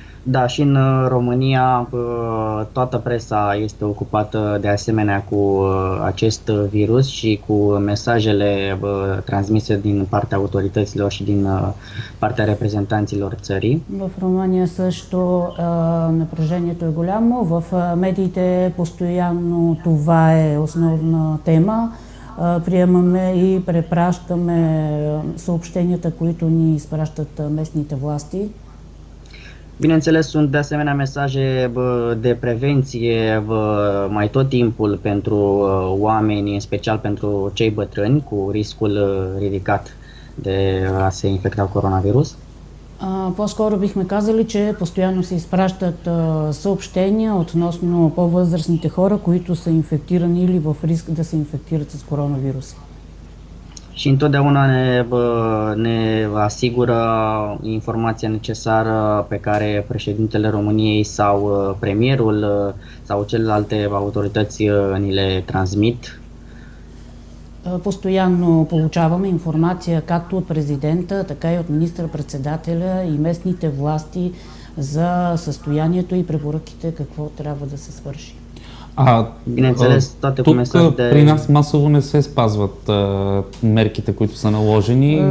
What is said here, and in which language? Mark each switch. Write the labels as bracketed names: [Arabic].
[Romanian] Da, și în România toată presa este ocupată de asemenea cu acest virus și cu mesajele transmise din partea autorităților și din partea reprezentanților țării. [Bulgarian] В Румъния също напрежението е голямо. В медиите постоянно това е основна тема. Приемаме и препращаме съобщенията, които ни изпращат местните власти. [Romanian] Bineînțeles, sunt de asemenea mesaje de prevenție mai tot timpul pentru oameni, în special pentru cei bătrâni cu riscul ridicat de a se infecta cu coronavirus. [Bulgarian] По-скоро бихме казали, че постоянно се изпращат съобщения относно по-възрастните хора, които са инфектирани или в риск да се инфектират с коронавирус. [Romanian] Și întotdeauna ne asigură informația necesară pe care președintele României sau premierul sau celelalte autorități ni le transmit. [Bulgarian] Постоянно получаваме информация както от президента, така и от министър-председателя и местните власти за състоянието и препоръките какво трябва да се свърши. [Romanian] Bineînțeles, toate cu [Bulgarian] тук [Romanian] mesaj de... [Bulgarian] при нас масово не се спазват мерките, които са наложени.